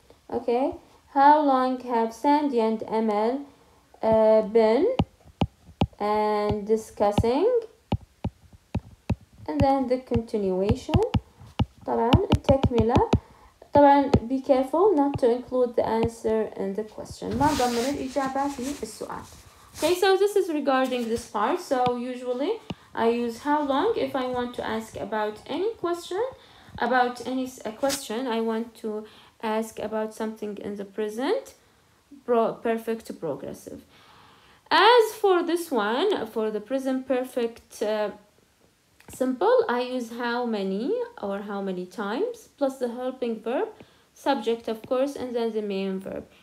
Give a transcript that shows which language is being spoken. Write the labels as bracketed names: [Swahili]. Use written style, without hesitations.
[English] Okay, how long have Sandy and Amal been and discussing, and then the continuation [Arabic] طبعا التكملة. [English] طبعا be careful not to include the answer in the question. [Arabic] ما ضمن الإجابة في السؤال. [English] Okay, so this is regarding this part. So usually I use how long if I want to ask about any question, a question I want to ask about something in the present perfect progressive. As for this one, for the present perfect simple, I use how many or how many times plus the helping verb, subject of course, and then the main verb.